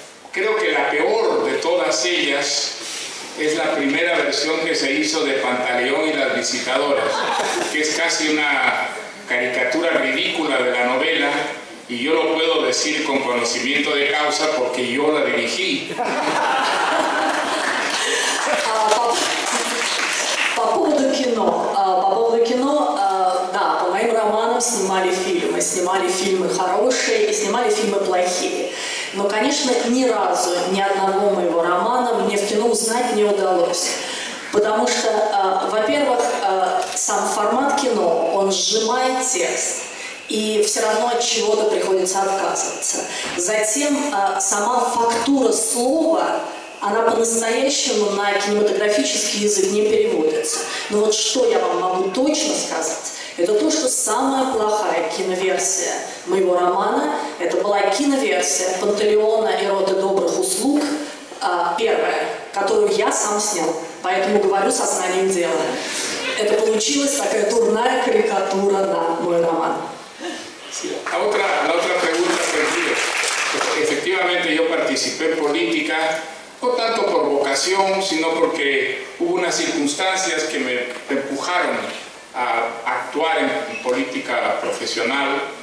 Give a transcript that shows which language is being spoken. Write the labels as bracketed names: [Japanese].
[Spanish] Creo que la peor de todas ellas es la primera versión que se hizo de Pantaleón y las visitadoras, que es casi una caricatura ridícula de la novela, y yo lo puedo decir con conocimiento de causa porque yo la dirigí. [Russian] По поводу кино, да, по моим романам снимали фильмы хорошие и снимали фильмы плохие. Но, конечно, ни разу ни одного моего романа мне в кино узнать не удалось. Потому что, во-первых, сам формат кино, он сжимает текст, и все равно от чего-то приходится отказываться. Затем сама фактура слова, она по-настоящему на кинематографический язык не переводится. Но вот что я вам могу точно сказать, это то, что самая плохая киноверсия моего романа, это была киноверсия Пантелеона и роты добрых услуг, первая, которую я сам снял, поэтому говорю сознанием дела. Это получилась такая дурная карикатура на мой роман. [Spanish] La otra pregunta fue, efectivamente yo participé en política, no tanto por vocación, sino porque hubo unas circunstancias que me empujaron a actuar en política profesional.